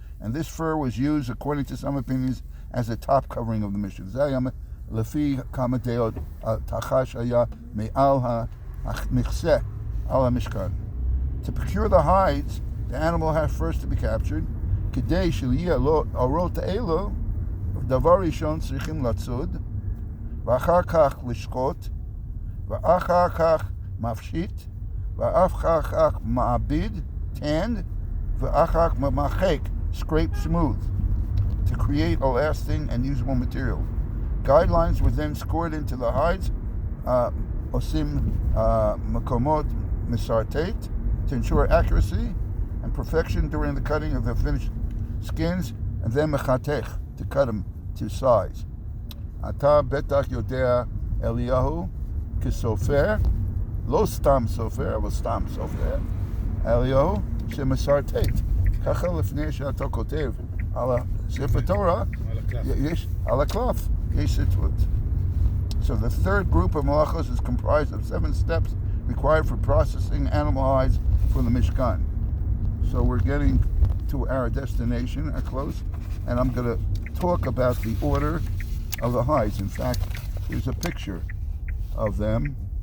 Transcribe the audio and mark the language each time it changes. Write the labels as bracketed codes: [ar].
[en] And this fur was used, according to some opinions, as a top covering of the Mishkan. [he] זה היה לפי כמה דעות, התחש היה מעל המכסה על המשכן. [en] To procure the hides, the animal had first to be captured. [he] כדי שיהיה לו האורות האלו, דבר ראשון צריכים לצוד, ואחר כך לשחוט, ואחר כך מפשיט, ואחר כך מעביד, tanned, ואחר כך ממחק, [en] scrape smooth, [he] to create a lasting and usable material. [en] Guidelines were then scored into the hides, [he] עושים מקומות מסרטט, [en] to ensure accuracy and perfection during the cutting of the finished skins, and then mechatech, to cut them to size. [he] אתה בטח יודע אליהו כסופר, לא סתם סופר, אבל סתם סופר, אליהו שמסרטט. ככה לפני שאתה כותב על ספר תורה, יש על הקלף, יש סרטוט. [en] So the third group of malachos is comprised of 7 steps required for processing animal hides for the Mishkan. So we're getting to our destination, our close, and I'm going to talk about the order of the hides. In fact, here's a picture of them.